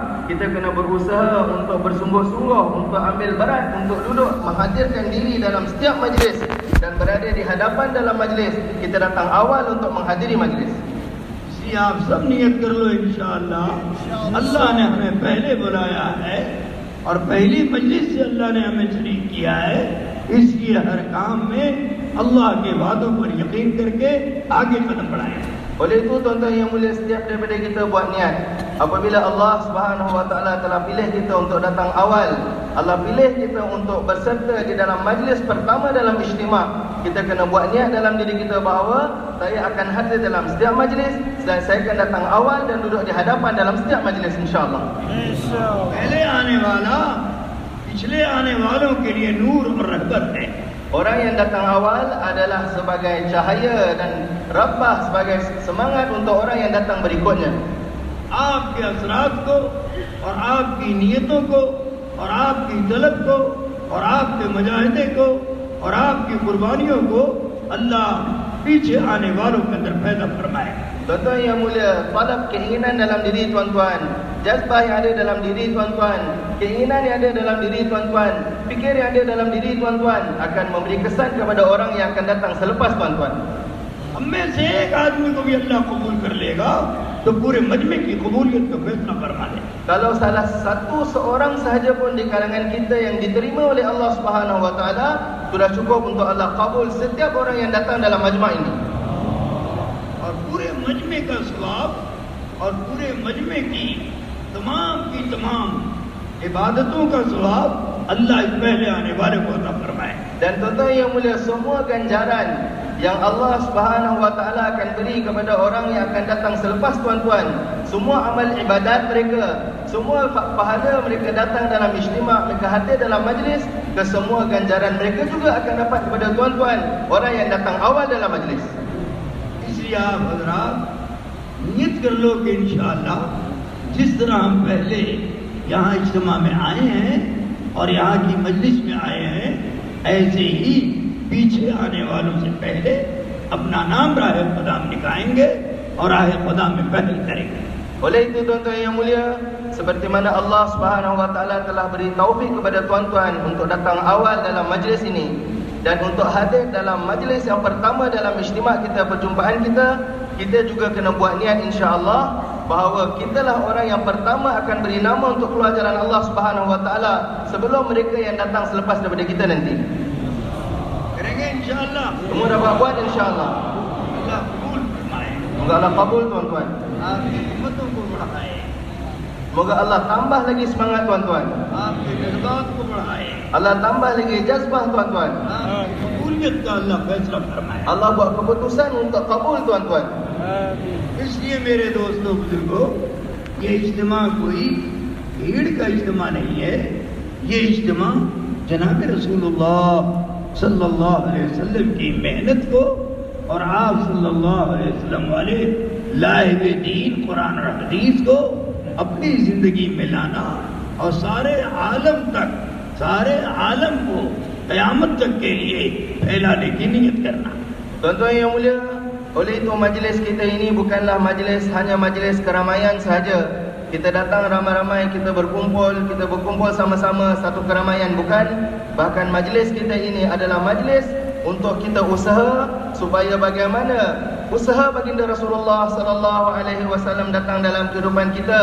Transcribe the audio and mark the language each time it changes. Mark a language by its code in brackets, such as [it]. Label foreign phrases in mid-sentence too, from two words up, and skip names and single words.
[ms] kita kena berusaha untuk bersungguh-sungguh untuk ambil berat untuk duduk menghadirkan diri dalam setiap majlis dan berada di hadapan dalam majlis. Kita datang awal untuk menghadiri majlis. [hi] इसलिए आप सब नियत कर लो इंशाअल्लाह। अल्लाह ने हमें पहले बुलाया है और पहली मजलिस से अल्लाह ने हमें शरीक किया है, इसलिए हर काम में अल्लाह के वादों पर यकीन करके आगे कदम बढ़ाएं। [ms] Oleh itu tuan-tuan yang mulia, setiap daripada kita buat niat. Apabila Allah [ar] سبحانه وتعالى [ms] telah pilih kita untuk datang awal, Allah pilih kita untuk berserta di dalam majlis pertama dalam ijtima', kita kena buat niat dalam diri kita bahawa saya akan hadir dalam setiap majlis dan saya akan datang awal dan duduk di hadapan dalam setiap majlis insya-Allah. [hi] पहले आने वाला पिछले आने वालों के लिए नूर और रहमत है। [ms] Orang yang datang awal adalah sebagai cahaya dan rabbah, sebagai semangat untuk orang yang datang berikutnya. [hi] आपके असरात को और आपकी नियतों को और आपकी तलब को और आपके मुजाहिदे को और आपकी कुर्बानियों को अल्लाह पीछे आने वालों के अंदर पैदा फरमाए। [ms] Tuan-tuan yang mulia, talab keinginan dalam diri tuan-tuan, jazbah yang ada dalam diri tuan-tuan, keinginan yang ada dalam diri tuan-tuan, fikir yang ada dalam diri tuan-tuan akan memberi kesan kepada orang yang akan datang selepas tuan-tuan. [hi] हम में से एक आदमी को भी अल्लाह कबूल कर लेगा तो पूरे मजमे की कबूलियत का फैसला फरमा दे। [ms] Kalau salah satu seorang sahaja pun di kalangan kita yang diterima oleh Allah [ar] سبحانه وتعالى, [ms] sudah cukup untuk Allah kabul setiap orang yang datang dalam majma' ini. [hi] और पूरे मजमे का सवाब और पूरे मजमे की तमाम इबादतों का सवाब अल्लाह इस पहले आने वाले को अता फरमाए। [ms] Dan tuan-tuan yang mulia, semua ganjaran yang Allah [ar] سبحانه وتعالى [ms] akan beri kepada orang yang akan datang selepas tuan-tuan, semua amal ibadat mereka, semua pahala mereka datang dalam ijtima', mereka hadir dalam majlis, kesemua ganjaran mereka juga akan dapat kepada tuan-tuan orang yang datang awal dalam majlis. [hi] इसलिए आप हजरात नियत कर लो कि इंशाअल्लाह जिस तरह हम पहले यहाँ इज्तिमा में आए हैं और यहाँ की मजलिस में आए हैं, ऐसे ही पीछे आने वालों से पहले अपना नाम राह खुदा में लिखाएंगे और राह खुदा में पहल करेंगे। [ms] Oleh itu tuan-tuan yang mulia, seperti mana Allah [ar] سبحانه وتعالى [ms] telah beri taufik kepada tuan-tuan untuk datang awal dalam majlis ini dan untuk hadir dalam majlis yang pertama dalam ijtima' kita, perjumpaan kita, kita juga kena buat niat insya-Allah bahawa kitalah orang yang pertama akan beri nama untuk keluar jalan Allah Subhanahu Wa Taala sebelum mereka yang datang selepas daripada kita nanti. [hi] करेंगे इंशाअल्लाह। [ms] Semua dapat buat insya-Allah. [hi] अल्लाह कबूल फरमाए, [ms] Semoga Allah kabul tuan-tuan. [hi] आपकी हिम्मतों को बढ़ाए, [ms] Semoga Allah tambah lagi semangat tuan-tuan. [hi] आपके जज्बात को बढ़ाए, [ms] Allah tambah lagi jazbah tuan-tuan. [hi] आपकी कबूलियत का अल्लाह फैसला फरमाए। [ms] Allah buat keputusan untuk kabul tuan-tuan. [hi] इसलिए मेरे दोस्तों बुजुर्गों, ये इज्तिमा कोई भीड़ का इज्तिमा नहीं है, ये इज्तिमा जनाब रसूलुल्लाह [ar] صلى الله عليه وسلم [hi] की मेहनत को और आप [ar] صلى الله عليه وسلم [hi] वाले लाए हुए दीन कुरान और हदीस को अपनी जिंदगी में लाना और सारे आलम को क़यामत तक के लिए फैलाने की नियत करना। [ms] Tuan-tuan yang mulia, oleh itu majlis kita ini bukanlah hanya majlis keramaian sahaja. Kita datang ramai-ramai, kita berkumpul sama-sama satu keramaian, bukan. Bahkan majlis kita ini adalah majlis untuk kita usaha supaya bagaimana usaha baginda Rasulullah [ar] صلى الله عليه وسلم [ms] datang dalam kehidupan kita